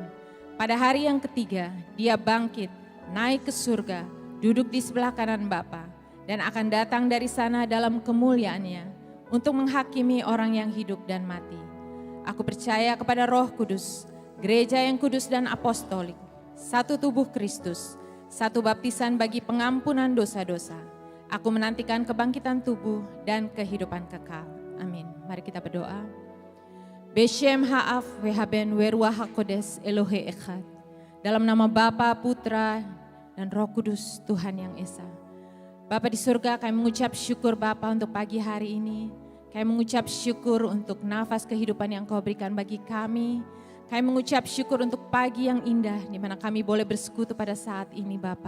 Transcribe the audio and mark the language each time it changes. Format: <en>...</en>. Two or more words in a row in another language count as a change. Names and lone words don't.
<id>Pada hari yang ketiga, Dia bangkit, naik ke surga, duduk di sebelah kanan Bapa, dan akan datang dari sana dalam kemuliaannya untuk menghakimi orang yang hidup dan mati. Aku percaya kepada Roh Kudus, gereja yang kudus dan apostolik, satu tubuh Kristus, satu baptisan bagi pengampunan dosa-dosa. Aku menantikan kebangkitan tubuh dan kehidupan kekal. Amin. Mari kita berdoa.</id> <he>בשם האב והבן ורוח הקודש אלוהים אחד.</he> <id>Dalam nama Bapa, Putra, dan Roh Kudus Tuhan yang Esa. Bapa di surga, kami mengucap syukur Bapa untuk pagi hari ini. Kami mengucap syukur untuk nafas kehidupan yang Kau berikan bagi kami. Kami mengucap syukur untuk pagi yang indah di mana kami boleh bersekutu pada saat ini Bapa.</id>